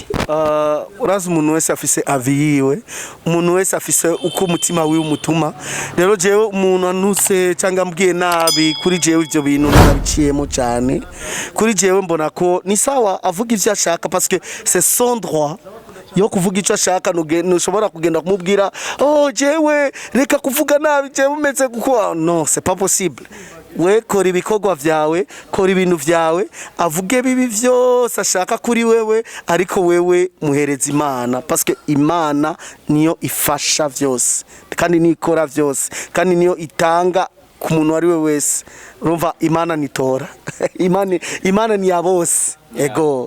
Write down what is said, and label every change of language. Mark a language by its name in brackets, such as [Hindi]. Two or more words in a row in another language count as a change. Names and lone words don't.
[Rundi] urazi umuntu wese afise aviyiwe umuntu wese afise uko umutima wiwe umutuma rero jewe umuntu anuse cyangwa mbwiye nabi kuri jewe ivyo bintu narabiciyemo cyane kuri jewe mbona ko ni sawa avuga ivyo ashaka [French] parce que c'est son droit [Rundi] yo kuvuga ico ashaka nushobora kugenda kumubwira jewe reka kuvuga nabi jewe umeze kuko [French] non c'est pas possible [Rundi] we kora ibikorwa vyawe kora ibintu vyawe avuge bibi vyose ashaka kuri wewe ariko wewe muhereza Imana [French] parce que [Rundi] Imana niyo ifasha vyose kandi nikora vyose kandi niyo itanga ku muntu ari we wese urumva Imana nitora Imana ni ya bose ego